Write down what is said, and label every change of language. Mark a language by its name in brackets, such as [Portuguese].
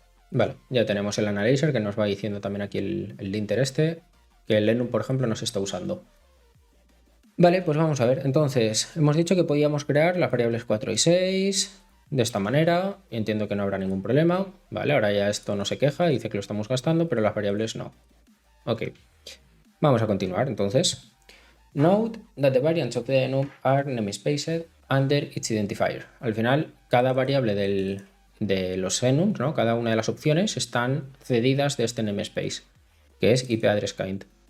[Spanish] Vale, ya tenemos el analyzer que nos va diciendo también aquí el linter este, que el enum, por ejemplo, nos está usando. Vale, pues vamos a ver. Entonces, hemos dicho que podíamos crear las variables 4 y 6 de esta manera. Y entiendo que no habrá ningún problema. Vale, ahora ya esto no se queja, dice que lo estamos gastando, pero las variables no. Ok, vamos a continuar. Entonces, [English] note that the variants of the enum are namespaced under its identifier. [Spanish] Al final, cada variable de los enums, ¿no? Cada una de las opciones están cedidas de este namespace, que es IP address kind.